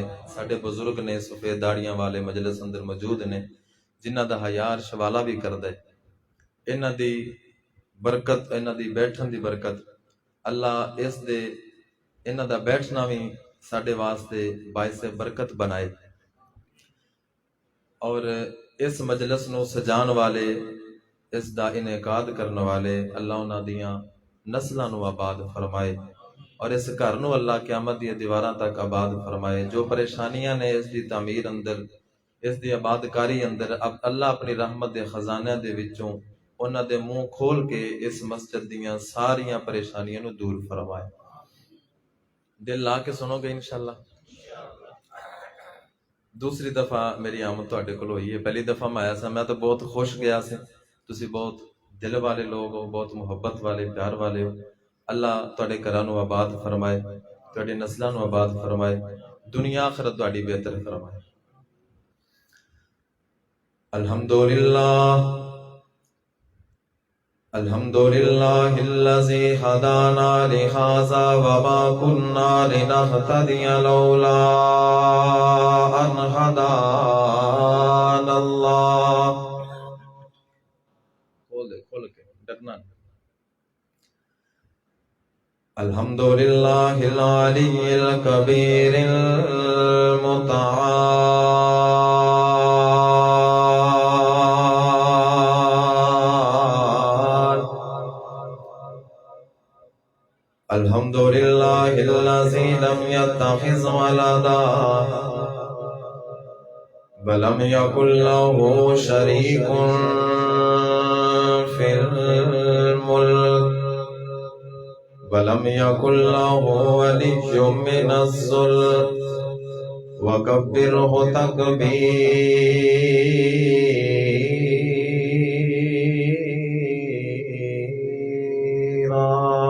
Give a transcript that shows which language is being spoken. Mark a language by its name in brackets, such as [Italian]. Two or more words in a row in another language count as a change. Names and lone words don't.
[Punjabi] ਸਾਡੇ ਬਜ਼ੁਰਗ ਨੇ ਸਫੇਦ ਦਾੜੀਆਂ ਵਾਲੇ ਮਜਲਿਸ ਅੰਦਰ ਮੌਜੂਦ ਨੇ, ਜਿਨ੍ਹਾਂ ਦਾ ਹਯਾ ਅਰਸ਼ ਵਾਲਾ ਵੀ ਕਰਦਾ ਹੈ। ਇਹਨਾਂ ਦੀ ਬਰਕਤ, ਇਹਨਾਂ ਦੀ ਬੈਠਣ ਦੀ ਬਰਕਤ, ਅੱਲਾ ਇਹਨਾਂ ਦਾ ਬੈਠਣਾ ਵੀ ਸਾਡੇ ਵਾਸਤੇ ਬਾਇਸ ਬਰਕਤ ਬਣਾਏ। اور اس مجلس نو سجان والے، اس دا انعقاد کرنے والے، اللہ انہاں دیاں نسلاں نو آباد فرمائے، اور اس گھر نو اللہ قیامت دی دیواراں تک آباد فرمائے۔ جو پریشانیاں نے اس دی تعمیر اندر، اس دی آباد کاری اندر، اب اللہ اپنی رحمت دے خزانے دے وچوں انہاں دے منہ کھول کے اس مسجد دیاں ساریاں پریشانیاں نو دور فرمائے۔ دل لا کے سنو گے انشاءاللہ۔ دوسری دفعہ میری آمد تواڈے کول ہوئی ہے، پہلی دفعہ میں آیا سا، میں تو بہت خوش گیا سی۔ تسی بہت دل والے لوگ ہو، بہت محبت والے، پیار والے ہو۔ اللہ تواڈے گھراں نو آباد فرمائے، تواڈی نسلاں نو آباد فرمائے، دنیا آخرت تواڈی بہتر فرمائے۔ [Arabic] الحمدللہ الحمدللہ الذی ہدانا لہذا وما كنا لنہتدی لولا ان ہدانا اللہ۔ [Punjabi] کھول کے ڈرنا۔ [Arabic] الحمدللہ العلی الکبیر المتعال، الحمدللہ الذی لم يتخذ ولدا ولم يكن له شريك في الملك ولم يكن له ولي من الذل وكبره تكبيرا۔